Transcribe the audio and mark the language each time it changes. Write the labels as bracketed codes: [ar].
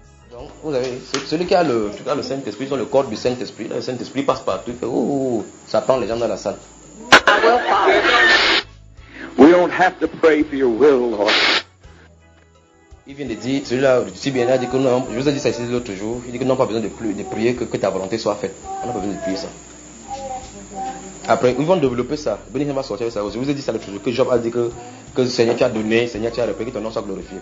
[fr] Donc, vous avez celui qui a le Saint-Esprit, le corps du Saint-Esprit. Le Saint-Esprit passe partout. Il fait ça prend les gens dans la salle. [en] We don't have to pray for your will, Lord. [fr] Il vient de dire, celui-là, si bien là, dit que non, je vous ai dit ça ici l'autre jour, il dit que non, pas besoin de prier que ta volonté soit faite. On n'a pas besoin de prier ça. Après, ils vont développer ça. Béni va sortir avec ça. Je vous ai dit ça l'autre jour, que Job a dit que Seigneur, tu as donné, Seigneur, tu as repris, que ton nom soit glorifié.